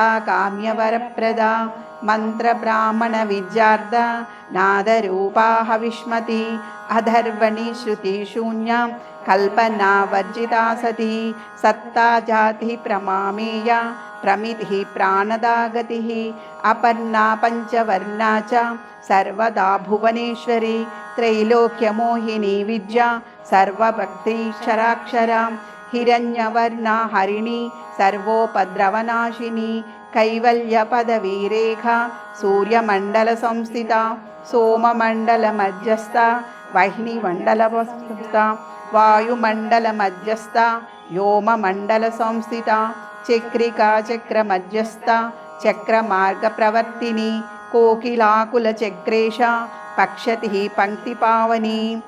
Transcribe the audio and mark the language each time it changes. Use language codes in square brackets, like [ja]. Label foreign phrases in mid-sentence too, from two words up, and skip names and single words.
[sa] కామ్యవరప్రద మంత్ర బ్రాహ్మణ విద్యార్థ నాదరూపా హవిష్మతి అధర్వణి శృతి శూన్య కల్పనా వర్జితా సతి సత్తా జాతి ప్రమామేయ ప్రమితి ప్రాణదాగతి అపర్ణా పంచవర్ణా చ సర్వదా భువనేశ్వరి త్రైలోక్యమోహిని విద్య సర్వభక్తీక్షరాక్షర హిరణ్యవర్ణ హరిణి సర్వోపద్రవనాశిని కైవల్య పదవీరేఖ సూర్యమండల సంస్థిత సోమమండల మధ్యస్థ वह्निमण्डलवस्थिता वायुमण्डलमध्यस्था व्योममण्डलसंस्थिता चक्रिका चक्रमध्यस्था चक्रमार्गप्रवर्तिनी कोकिलाकुलचक्रेशा पक्षतिः पङ्क्तिपावनी